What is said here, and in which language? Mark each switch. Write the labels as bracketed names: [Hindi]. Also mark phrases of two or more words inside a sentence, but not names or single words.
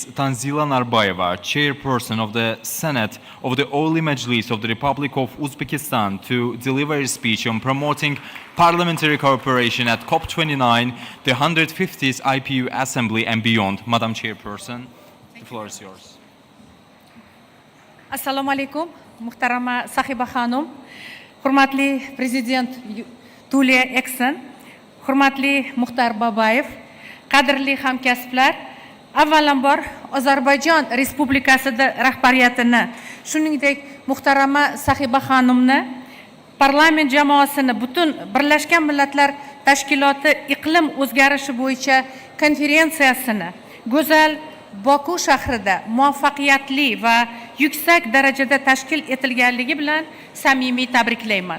[English] Tanzila Narbayeva, Chairperson of the Senate of the Oli Majlis of the Republic of Uzbekistan, to deliver a speech on promoting parliamentary cooperation at COP29, the 150th IPU Assembly and beyond. Madam Chairperson, the floor is yours. [Uzbek] Assalomu alaykum, muhtarama Sahiba Khanum, hurmatli Prezident Tulia Eksen, hurmatli Muxtar Babayev, qadrli hamkasblar, avvalambor Ozarbayjon Respublikasida rahbariyatini, shuningdek muhtarama Sahiba Xonimni, parlament jamoasini, butun Birlashgan Millatlar Tashkiloti iqlim o'zgarishi bo'yicha konferensiyasini go'zal Boku shahrida muvaffaqiyatli va yuksak darajada tashkil etilganligi bilan samimiy tabriklayman.